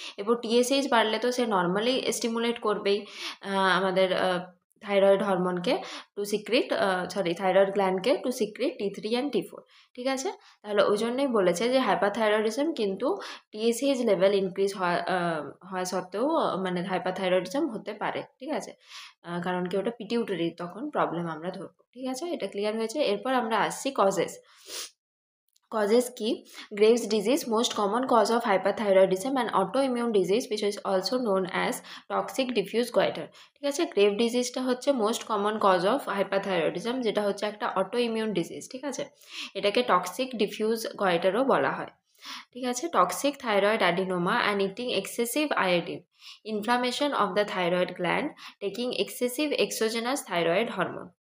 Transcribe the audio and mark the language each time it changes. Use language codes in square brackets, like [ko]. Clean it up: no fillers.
[bn] এরপর TSH বাড়লে তো সে নর্মালি স্টিমুলেট করবেই আমাদের thyroid হরমোনকে two secrete thyroid গ্ল্যান্ডকে two secrete T3 and T4, ঠিক আছে। তাহলে ওই জন্যই বলেছে যে হাইপারথাইরয়েডিজম কিন্তু TSH লেভেল ইনক্রিজ হয় সত্ত্বেও মানে হাইপারথাইরয়েডিজম হতে পারে, ঠিক আছে, কারণ কি ওটা পিটিউটারি তখন প্রবলেম আমরা ধরবো, ঠিক আছে। এটা ক্লিয়ার হয়েছে। এরপর আমরা আসছি কজেস। [en] Causes কি, Graves' disease, most common cause of hyperthyroidism, and autoimmune disease which is also known as toxic diffuse goiter, [bn] ঠিক আছে। গ্রেভ ডিজিজটা হচ্ছে most common cause of hyperthyroidism, যেটা হচ্ছে একটা অটোইমিউন ডিজিজ, ঠিক আছে। এটাকে টক্সিক ডিফিউজ গয়টারও বলা হয়, ঠিক আছে। [en] Toxic thyroid adenoma and eating excessive iodine, inflammation of the thyroid gland, taking excessive exogenous thyroid hormone.